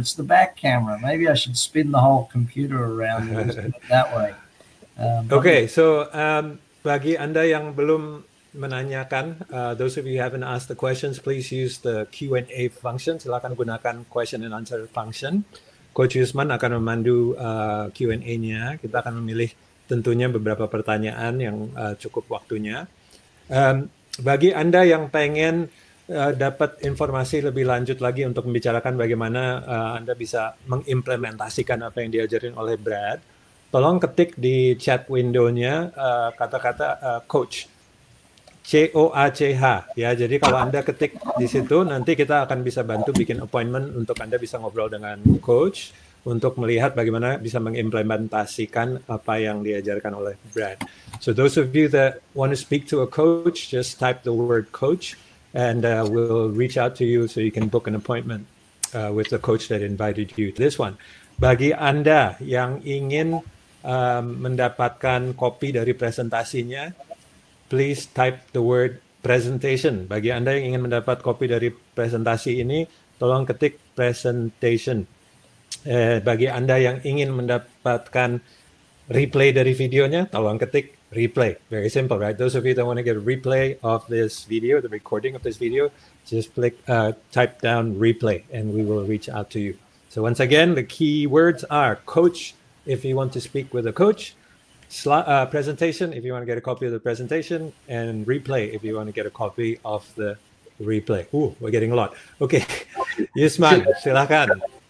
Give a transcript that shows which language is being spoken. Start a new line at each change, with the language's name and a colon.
English: It's the back camera. Maybe I should spin the whole computer around that way. Okay, so
Indonesian: bagi Anda yang belum menanyakan,
English: those of you who haven't asked the questions, please use the Q&A function.
Indonesian: Silakan gunakan
English: question and answer function.
Indonesian: Coach Yusman akan memandu Q&A-nya. Kita akan memilih tentunya beberapa pertanyaan yang cukup waktunya. Bagi Anda yang pengen dapat informasi lebih lanjut lagi untuk membicarakan bagaimana Anda bisa mengimplementasikan apa yang diajarin oleh Brad, tolong ketik di chat window-nya kata-kata coach, COACH ya. Jadi kalau Anda ketik di situ, nanti kita akan bisa bantu bikin appointment untuk Anda bisa ngobrol dengan coach untuk melihat bagaimana bisa mengimplementasikan apa yang diajarkan oleh Brad.
English: So those of you that want to speak to a coach, just type the word coach and we'll reach out to you so you can book an appointment with the coach that invited you to this one.
Indonesian: Bagi Anda yang ingin mendapatkan kopi dari presentasinya,
English: please type the word presentation.
Indonesian: Bagi Anda yang ingin mendapat kopi dari presentasi ini, tolong ketik presentation. Bagi Anda yang ingin mendapatkan replay dari videonya, tolong ketik replay.
English: Very simple, right? Those of you that want to get a replay of this video, the recording of this video, just type down replay and we will reach out to you. So once again, the key words are coach if you want to speak with a coach, presentation if you want to get a copy of the presentation, and replay if you want to get a copy of the replay. Ooh, we're getting a lot. Okay, Yusman, silakan.